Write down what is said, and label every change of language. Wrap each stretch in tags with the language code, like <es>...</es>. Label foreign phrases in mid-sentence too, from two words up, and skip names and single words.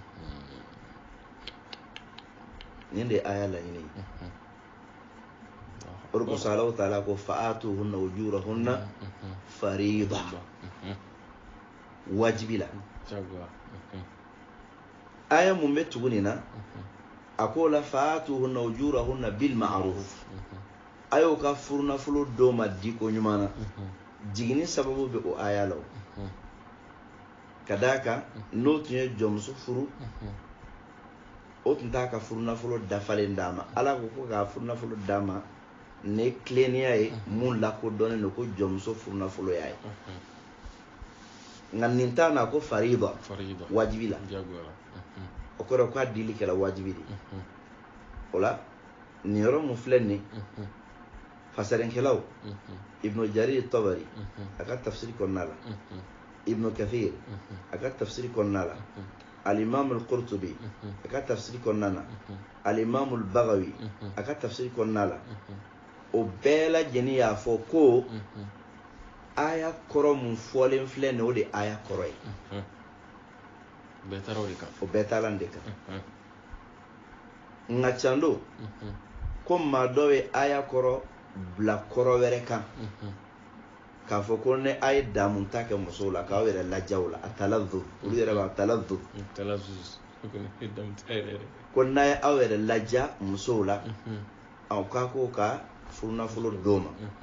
<bm>nin de aya laɲini ye o de kosɔn Alahu taala ko</bm> <ar>فآتوهن أجورهن فريضة</ar> <bm>wajibi la aya mun bɛ tugu nin na a ko la</bm> <ar>فآتوهن أجورهن بالمعروف</ar> <bm>a y'o ka furunafolo dɔw ma di ko ɲuman na jiginni sababu bɛ o aya la ka d'a kan n'o tun ye jɔnmuso furu o tun t'a ka furunafolo dafalen d'a ma ala ko k'a furunafolo d'a ma ne tilennenya ye mun lakodɔnnen don ko jɔnmuso furunafolo y'a ye nka nin t'a na ko farida wajibi la o kɔrɔ k'a dili kɛra wajibi de o la nin yɔrɔ mun filɛ nin fasarinkɛlaw ibnu jarir tabari a ka tafsiri kɔnɔna la ibnu kathir a ka tafsiri kɔnɔna la al-imam al-qurtubi a ka tafsiri kɔnɔna la al-imam al-baghawi a ka tafsiri kɔnɔna la o bɛɛ lajɛlen y'a fɔ ko aya kɔrɔ mun fɔlen filɛ nin o de aya kɔrɔ ye o bɛɛ taala nin de kan nka can don ko maa dɔ ye aya kɔrɔ bila kɔrɔ wɛrɛ kan k'a fɔ ko ne a ye damu ta kɛ musow la k'aw yɛrɛ laja o la a talazzuz olu yɛrɛ b'a talazzuz ko n'a ye aw yɛrɛ laja musow la aw k'a k'o ka furunafolo d'o ma</bm>